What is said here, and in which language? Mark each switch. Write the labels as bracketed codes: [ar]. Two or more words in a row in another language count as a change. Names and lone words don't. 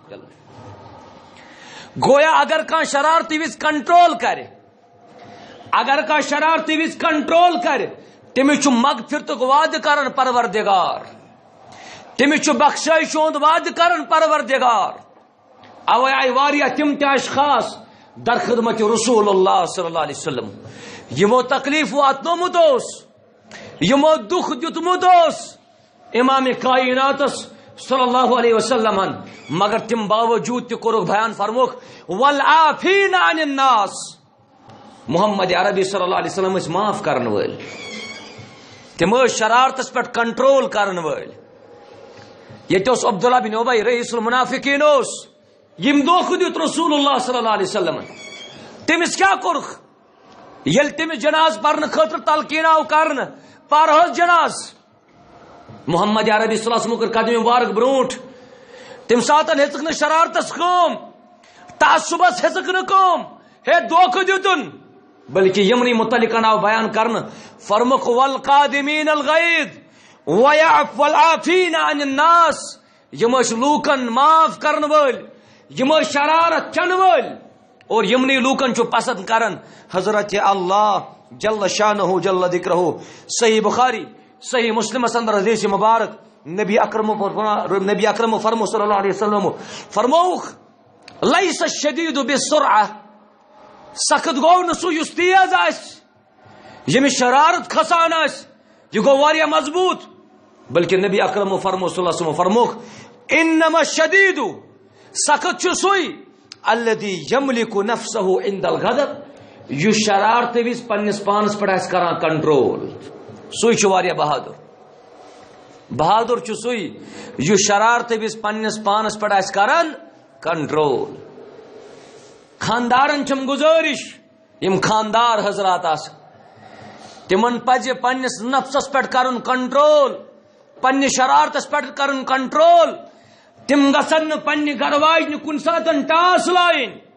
[ks] گویا اگر کان شرارت وز کنٹرول کرے اگر کان شرارت وز کنٹرول کرے تمس مغفرتک وعدہ کرن پروردگار تمس بخشائش ہند وعدہ کرن پروردگار اوے آئی واریاہ تم تہ اشخاص در خدمت [ar] رسول اللہ صلی اللہ علیہ وسلم [ks] یمو تکلیف واتنومت یمو دکھ دیتمت امام کائنات [ar] صلی اللہ علیہ وسلم [ks] مگر تم باوجود تہ کورک بیان فرموک [ar] والعافین عن الناس [ks] محمد عربی [ar] صلی اللہ علیہ وسلم [ks] معاف کرن ول تم شرارتس پہ کنٹرول کرن ول یہ عبداللہ بن ابی [ar] رئیس المنافقین [ks] یم دھوکہ دیت [ar] رسول اللہ صلی اللہ علیہ وسلم [ks] تمس کیا کورخ یل تمس جناز پرن خاطر تلقین آو کرن پرہز جناز محمد عربی [ar] صلی اللہ علیہ وسلم [ks] کر قدم مبارک برونٹ تم ساتن ہیچک نا شرارتس کم تعصبس ہیچک نا کم ہے دھوکہ دیتن بلکہ یمنی متعلق آو بیان کرن فرمک [ar] والقادمین الغیظ والعافین عن الناس [ks] یم لوکن معاف کرن ول یم شرارت چن ول اور یمنی لوکن چھ پسند کرن حضرت اللہ [ar] جل شانہ جل ذکرہ [ks] صحیح بخاری صحیح مسلم اندر حدیث مبارک نبی اکرم فرمو [ar] صلی اللہ علیہ وسلم [ks] فرموخ [ar] لیس الشدید بالسرعہ [ks] سخت گو نسو یس تیز آس یم شرارت کھسان آس یہ گو واریاہ مضبوط بلکہ نبی اکرم فرمو [ar] صلی اللہ علیہ وسلم [ks] فرموخ [ar] انما الشدید [ks] سخت چھ سوئی [ar] الذی یملک نفسہ عند الغضب [ks] یہ شرارت وز پنس پانس پہ کران کنٹرول سوئی چھ واریاہ بہادر بہادر چھ سوئی یہ شرارت وز پنس پانس پہ کران کنٹرول خاندارن چم گزارش یم خاندار حضرات آس تمن پز پنس نفسس پہ کرن کنٹرول پنہ شرارتس پہ کرن کنٹرول تم گھن پنہ گھر واجن کن ساتن ٹاس لائن